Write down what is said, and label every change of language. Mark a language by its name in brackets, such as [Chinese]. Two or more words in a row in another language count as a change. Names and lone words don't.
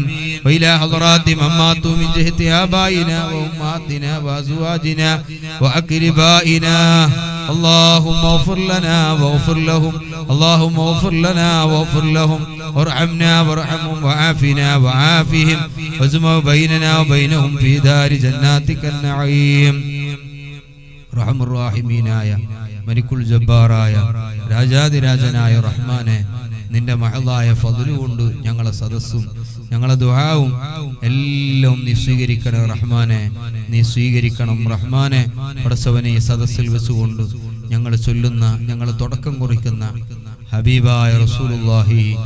[Arabic] وإلى حضرات من ماتوا من جهة آبائنا وأمهاتنا وأزواجنا وأقربائنا اللهم اغفر لنا واغفر لهم اللهم اغفر لنا واغفر لهم وارحمنا وارحمهم وعافنا وعافهم واجمع بيننا وبينهم في دار جناتك النعيم رحم الراحمين يا ملك الجبار يا [Malayalam] രാജാതിരാജനായ റഹ്മാനെ നിന്റെ മഹളായ ഫദ്ല് കൊണ്ട് ഞങ്ങളെ സദസ്സും ഞങ്ങളെ ദുആവും എല്ലാം നീ സ്വീകരിക്കണം റഹ്മാനെ നീ സ്വീകരിക്കണം റഹ്മാനെ പടച്ചവനെ ഈ സദസ്സിൽ വെച്ചുകൊണ്ട് ഞങ്ങൾ ചൊല്ലുന്ന ഞങ്ങൾ തുടക്കം കുറിക്കുന്ന ഹബീബായ റസൂലുള്ളാഹി